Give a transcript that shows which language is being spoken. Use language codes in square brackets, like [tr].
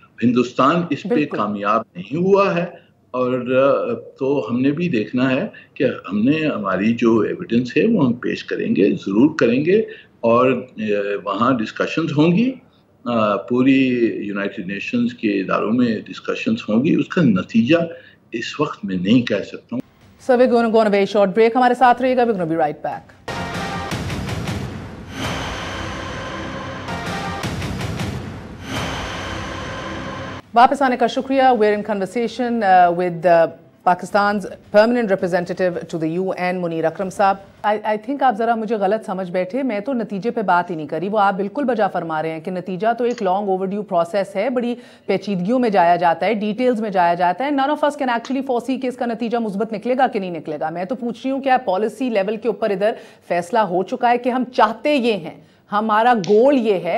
[ur] ہندوستان اس پہ کامیاب نہیں ہوا ہے، اور تو ہم نے بھی دیکھنا ہے کہ ہم نے ہماری جو ایویڈنس ہے وہ ہم پیش کریں گے، ضرور کریں گے، اور وہاں ڈسکشنز ہوں گی، پوری یونائٹڈ نیشنز کے اداروں میں ڈسکشنز ہوں گی. اس کا نتیجہ اس وقت میں نہیں کہہ سکتا ہوں. [en] So we're going to go on a very short break. [ur] ہمارے ساتھ رہیے گا. [en] We're going to be right back. [ur] واپس آنے کا شکریہ. [en] We're in conversation with Pakistan's permanent representative to the UN, Munir Akram sahib. I think [ur] آپ ذرا مجھے غلط سمجھ بیٹھے. میں تو نتیجے پہ بات ہی نہیں کری. وہ آپ بالکل بجا فرما رہے ہیں کہ نتیجہ تو ایک [en] long overdue process [ur] ہے، بڑی پیچیدگیوں میں جایا جاتا ہے، ڈیٹیلز میں جایا جاتا ہے. [en] none of us can actually foresee [ur] کہ اس کا نتیجہ مثبت نکلے گا کہ نہیں نکلے گا. میں تو پوچھ رہی ہوں کہ پالیسی لیول کے اوپر ادھر فیصلہ ہو چکا ہے کہ ہم چاہتے یہ ہیں، ہمارا گول یہ ہے.